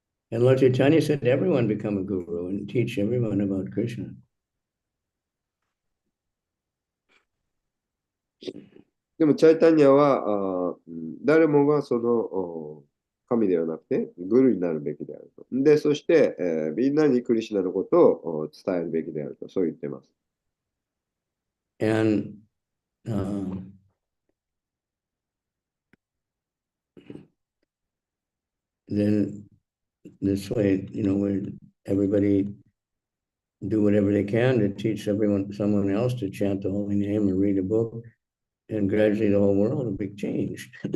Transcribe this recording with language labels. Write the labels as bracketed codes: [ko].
[en] And Lord Chaitanya said, everyone become a guru and teach everyone about Krishna. [ja] でも、チャイタニアは誰もがその神ではなくて、グルになるべきであると。で、そして、みんなにクリシュナのことを伝えるべきであると、そう言っています。 [en] And then this way, where everybody do whatever they can to teach someone else to chant the holy name or read a book, and gradually the whole world will be changed.